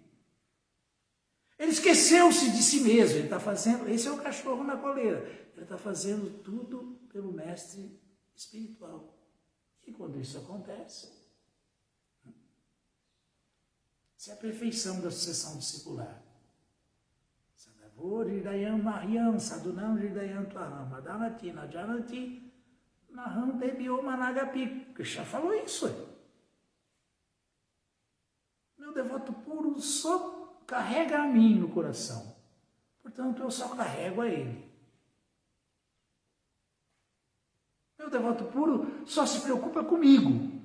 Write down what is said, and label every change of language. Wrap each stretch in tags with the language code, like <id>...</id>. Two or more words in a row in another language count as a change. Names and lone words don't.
<pt>Ele esqueceu-se de si mesmo, ele está fazendo, esse é o cachorro na coleira, ele está fazendo tudo pelo mestre espiritual. E quando isso acontece, isso é a perfeição da sucessão discipular.</pt> <sa>Sadhavur hridayam mahyam sadhunam hridayam tvaham adhanati najanati naham debyo managapi.</sa> <pt>Krishna falou isso. Meu devoto puro só carrega a mim no coração. Portanto, eu só carrego a ele. Meu devoto puro só se preocupa comigo.</pt>